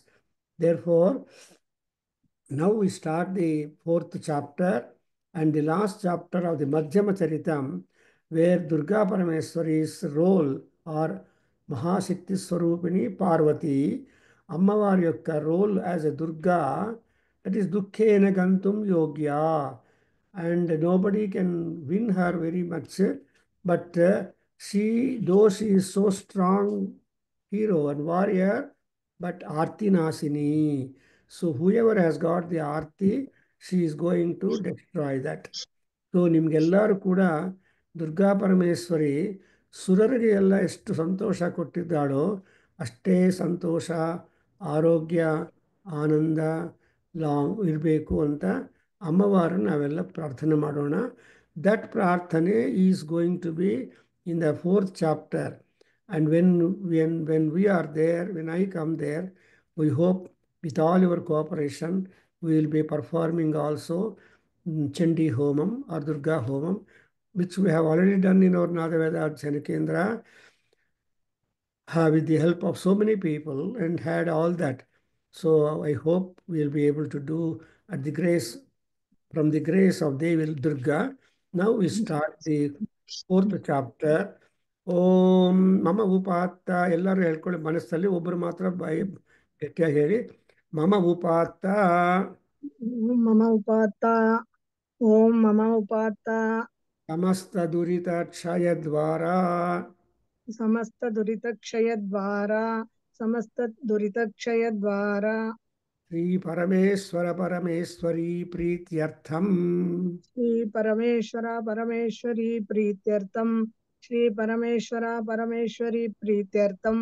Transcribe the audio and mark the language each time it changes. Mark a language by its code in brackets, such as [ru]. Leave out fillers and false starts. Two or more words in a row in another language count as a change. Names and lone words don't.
[en] Therefore, now we start the fourth chapter and the last chapter of the Madhyama Charitam, where Durga Parameswari's role, or Mahashakti Swarupini Parvati, [te] Ammavari yokka [en] role as a Durga, that is [sa] Dukkhena Gantum Yogya, [en] and nobody can win her very much. But though she is so strong hero and warrior, but Arti Nasini. So whoever has got the Arti, she is going to destroy that. [kn] ಸೊ ನಿಮ್ಗೆಲ್ಲರೂ ಕೂಡ ದುರ್ಗಾ ಪರಮೇಶ್ವರಿ ಸುರರಿಗೆ ಎಲ್ಲ ಎಷ್ಟು ಸಂತೋಷ ಕೊಟ್ಟಿದ್ದಾಳೋ ಅಷ್ಟೇ ಸಂತೋಷ, ಆರೋಗ್ಯ, ಆನಂದ ಲಾಂಗ್ ಇರಬೇಕು ಅಂತ ಅಮ್ಮವಾರನ್ನು ನಾವೆಲ್ಲ ಪ್ರಾರ್ಥನೆ ಮಾಡೋಣ. [en] That ಪ್ರಾರ್ಥನೆ is going to be in the fourth chapter. And when we are there, when I come there, we hope with all your cooperation, we will be performing also Chandi Homam or Durga Homam, which we have already done in our Nadaveda Archana Kendra with the help of so many people and had all that. So I hope we will be able to do at the grace, from the grace of Devi Durga. Now we start the fourth chapter. [sa] ಓಂ ಮಮ ಉಪಾತ್ತ, [kn] ಎಲ್ಲರೂ ಹೇಳ್ಕೊಳ್ಳಿ ಮನಸ್ಸಲ್ಲಿ, ಒಬ್ಬರು ಮಾತ್ರ ಬಾಯಿ ಗಟ್ಟಿಯಾಗಿ ಹೇಳಿ. [sa] ಮಮ ಉಪಾತ್ತ ಮಮ ಉಪಾತ್ತ. ಓಂ ಮಮ ಉಪಾತ್ತ. ಸಮಸ್ತ ದುರಿತ ಕ್ಷಯ ದ್ವಾರ, ಸಮಸ್ತ ದುರಿತ ಕ್ಷಯ ದ್ವಾರ, ಸಮಸ್ತ ದುರಿತ ಕ್ಷಯ ದ್ವಾರ, ಶ್ರೀ ಪರಮೇಶ್ವರ ಪರಮೇಶ್ವರಿ ಪ್ರೀತ್ಯರ್ಥಂ, ಶ್ರೀ ಪರಮೇಶ್ವರ ಪರಮೇಶ್ವರಿ ಪ್ರೀತ್ಯರ್ಥಂ, ಶ್ರೀ ಪರಮೇಶ್ವರ ಪರಮೇಶ್ವರಿ ಪ್ರೀತ್ಯರ್ಥಂ,